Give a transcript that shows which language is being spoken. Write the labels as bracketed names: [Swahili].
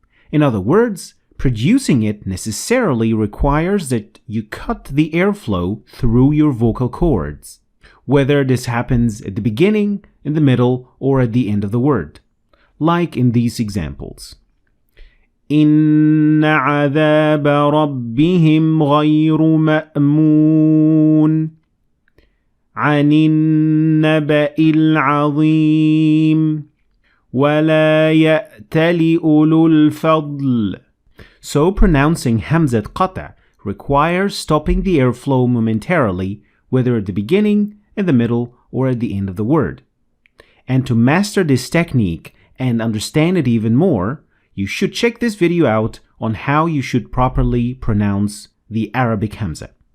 [English] In other words, producing it necessarily requires that you cut the airflow through your vocal cords, whether this happens at the beginning, in the middle, or at the end of the word, like in these examples. [Arabic] إن عذاب ربهم غير مأمون عن النبأ العظيم ولا يأتل أولو الفضل. [English] So pronouncing Hamzat Qat requires stopping the airflow momentarily, whether at the beginning, in the middle, or at the end of the word. And to master this technique and understand it even more, you should check this video out on how you should properly pronounce the Arabic Hamza.